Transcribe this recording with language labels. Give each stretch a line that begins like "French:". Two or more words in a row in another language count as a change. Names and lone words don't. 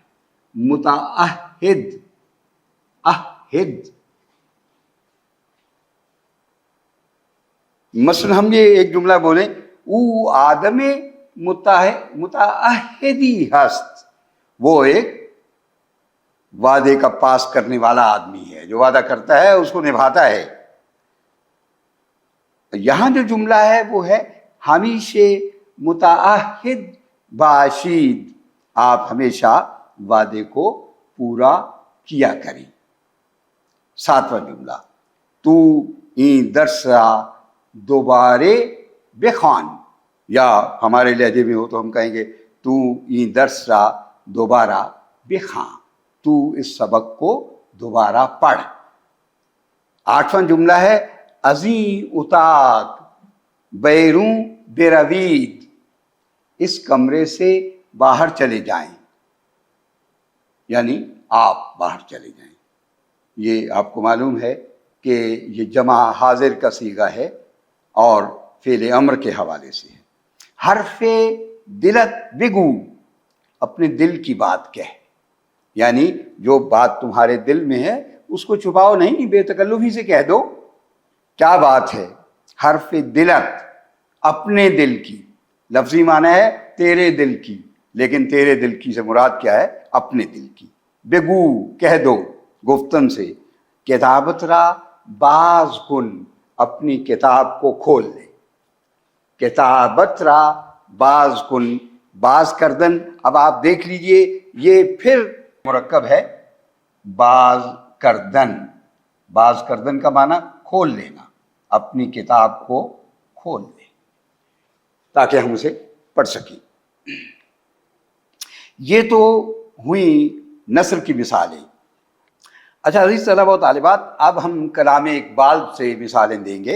Urdu: متعہد، عہد، مثلا ہم یہ ایک جملہ بولیں،
Persian: او آدم متعہدی ہست،
Urdu: وہ ایک وعدے کا پاس کرنے والا آدمی ہے، جو وعدہ کرتا ہے اس کو نبھاتا ہے۔ یہاں جو جملہ ہے وہ ہے
Persian: ہمیشہ متعہد باشید،
Urdu: آپ ہمیشہ وعدے کو پورا کیا کریں۔ ساتواں جملہ،
Persian: تو این درسا دوبارے بخوان،
Urdu: یا ہمارے لہجے میں ہو تو ہم کہیں گے
Persian: تو این درسا دوبارہ بخوان،
Urdu: تو اس سبق کو دوبارہ پڑھ۔ آٹھواں جملہ ہے
Persian: ازیں اتاک بیروں بروید،
Urdu: اس کمرے سے باہر چلے جائیں، یعنی آپ باہر چلے جائیں۔ یہ آپ کو معلوم ہے کہ یہ جمع حاضر کا صیغہ ہے اور فعل امر کے حوالے سے ہے۔
Persian: حرف دلت بگو،
Urdu: اپنے دل کی بات کہہ، یعنی جو بات تمہارے دل میں ہے اس کو چھپاؤ نہیں، بے تکلفی سے کہہ دو۔ کیا بات ہے؟
Persian: حرف دلت،
Urdu: اپنے دل کی، لفظی معنی ہے تیرے دل کی، لیکن تیرے دل کی سے مراد کیا ہے؟ اپنے دل کی۔ بگو، کہہ دو، گفتن سے۔
Persian: کتابت را باز کن،
Urdu: اپنی کتاب کو کھول لے۔
Persian: کتابت را باز کن، باز کردن،
Urdu: اب آپ دیکھ لیجئے یہ پھر مرکب ہے
Persian: باز کردن۔ باز کردن
Urdu: کا معنی کھول لینا، اپنی کتاب کو کھول لے تاکہ ہم اسے پڑھ سکیں۔ یہ تو ہوئی نثر کی مثالیں۔ اچھا عزیز طلبہ و طالبات، اب ہم کلام اقبال سے مثالیں دیں گے۔